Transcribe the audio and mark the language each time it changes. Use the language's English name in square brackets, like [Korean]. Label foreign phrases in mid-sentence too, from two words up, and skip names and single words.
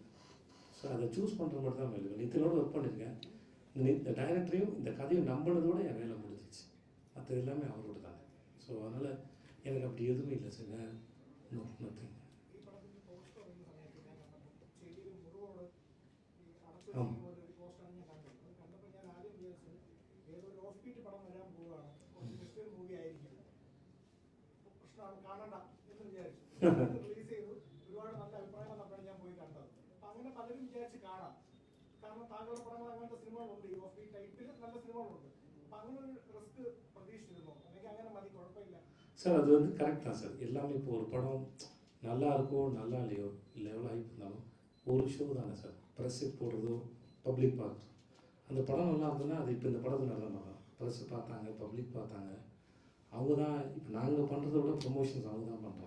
[Tamil] ஸோ அதை சூஸ் பண்ணுற மட்டும் தான் வேலை. நித்தினோட ஒர்க் பண்ணியிருக்கேன். இந்த டைரக்டரையும் இந்த கதையும் நம்பினதோடு என் வேலை முடிஞ்சிச்சு. மற்றது எல்லாமே அவரோட தானே. ஸோ அதனால் எனக்கு அப்படி எதுவும் இல்லை சார். நத்திங். ஆமாம். [Malayalam] റിലീസ് ചെയ്തു, ഒരുപാട് നല്ല അഭിപ്രായം വന്നപ്പോഴാണ് ഞാൻ പോയി കണ്ടത്. അപ്പൊ അങ്ങനെ പലരും വിചാരിച്ച് കാണാം. കാരണം താങ്കളുടെ പടങ്ങൾ അങ്ങനത്തെ സിനിമകളുണ്ട്, ഈ [English] off beat type [Malayalam] നല്ല സിനിമകളുണ്ട്. അപ്പൊ അങ്ങനെ ഒരു റിസ്ക് പ്രതീക്ഷിച്ചിരുന്നു, അല്ലെങ്കിൽ അങ്ങനെ മതി കുഴപ്പമില്ല [Tamil] சார்? அது வந்து கரெக்ட் தான் சார். எல்லாமே இப்போ ஒரு படம் நல்லா இருக்கோ நல்லா இல்லையோ, இல்லை எவ்வளோ ஹைப் இருந்தாலும் ஒரு ஷோ தானே சார். ப்ரெஸ்ஸு போடுறதோ பப்ளிக் பார்க்குறதோ, அந்த படம் நல்லா இருந்ததுன்னா அது இப்போ இந்த படத்தில் நல்லா தான் ப்ரெஸ்ஸு பார்த்தாங்க, பப்ளிக் பார்த்தாங்க. அவங்க தான் இப்போ நாங்கள் பண்ணுறத விட ப்ரொமோஷன்ஸ் அவங்க தான் பண்ணுறாங்க.